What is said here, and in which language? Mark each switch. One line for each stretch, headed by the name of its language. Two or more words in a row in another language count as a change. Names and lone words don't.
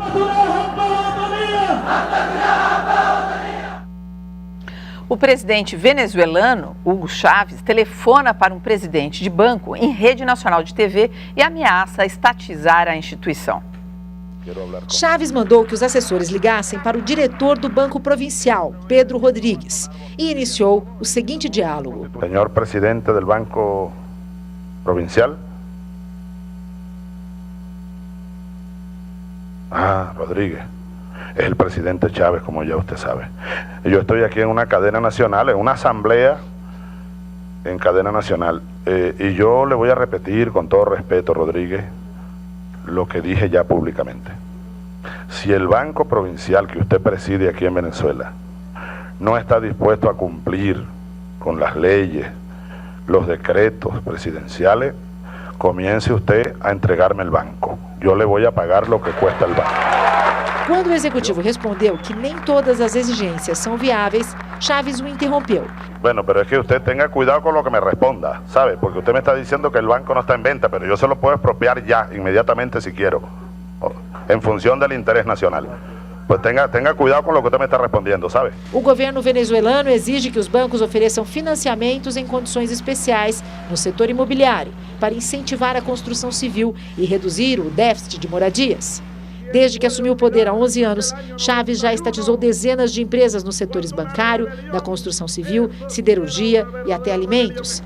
Portuguese: O presidente venezuelano, Hugo Chávez, telefona para um presidente de banco em rede nacional de TV e ameaça estatizar a instituição. Chávez mandou que os assessores ligassem para o diretor do Banco Provincial, Pedro Rodrigues, e iniciou o seguinte diálogo. Senhor presidente do Banco Provincial.
Spanish: Rodríguez. Es el presidente Chávez, como ya usted sabe. Yo estoy aquí en una cadena nacional, en una asamblea en cadena nacional. Y yo le voy a repetir con todo respeto, Rodríguez, lo que dije ya públicamente. Si el Banco Provincial que usted preside aquí en Venezuela no está dispuesto a cumplir con las leyes, los decretos presidenciales, comience usted a entregarme el banco. Yo le voy a pagar lo que cuesta el banco.
Portuguese: Quando o executivo respondeu que nem todas as exigências são viáveis, Chávez o interrompeu.
Spanish: Bueno, pero es que usted tenga cuidado con lo que me responda, ¿sabe? Porque usted me está diciendo que el banco no está en venta, pero yo se lo puedo expropiar ya, inmediatamente si quiero, en función del interés nacional. Pues tenga cuidado
Portuguese: com o que você me está respondendo, sabe? O governo venezuelano exige que os bancos ofereçam financiamentos em condições especiais no setor imobiliário para incentivar a construção civil e reduzir o déficit de moradias. Desde que assumiu o poder há 11 anos, Chávez já estatizou dezenas de empresas nos setores bancário, da construção civil, siderurgia e até alimentos.